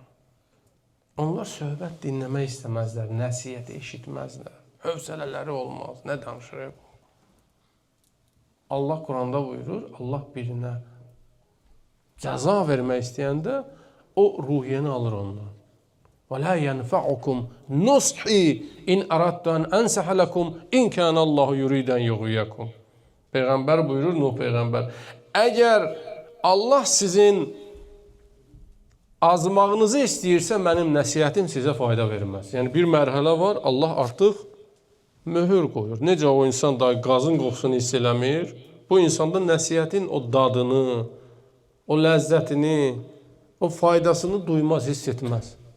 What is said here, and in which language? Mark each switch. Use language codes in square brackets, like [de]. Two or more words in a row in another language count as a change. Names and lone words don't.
[az] Onlar söhbət dinləmək istəməzlər, nəsiyyət eşitməzlər, hövsələləri olmaz, nə danışırıq? Allah Quranda buyurur, Allah birinə cəza vermək istəyəndə o ruhiyyəni alır ondan. [ar] وَلَا يَنْفَعُكُمْ نُصْحِي اِنْ أَرَدْتُ أَنْ أَنْسَحَ لَكُمْ اِنْ كَانَ اللّٰهُ يُرِيدًا يُغْوِيَكُمْ. [az] Peyğəmbər buyurur, Nuh Peyğəmbər, əgər Allah sizin azmağınızı istəyirsə, mənim nəsiyyətim sizə fayda verməz. Yəni bir mərhələ var, Allah artıq möhür qoyur. Necə o insan da qazın qoxusunu hiss eləmir, bu insanda nəsiyyətin o dadını, o ləzzətini, o faydasını duymaz, hiss etməz.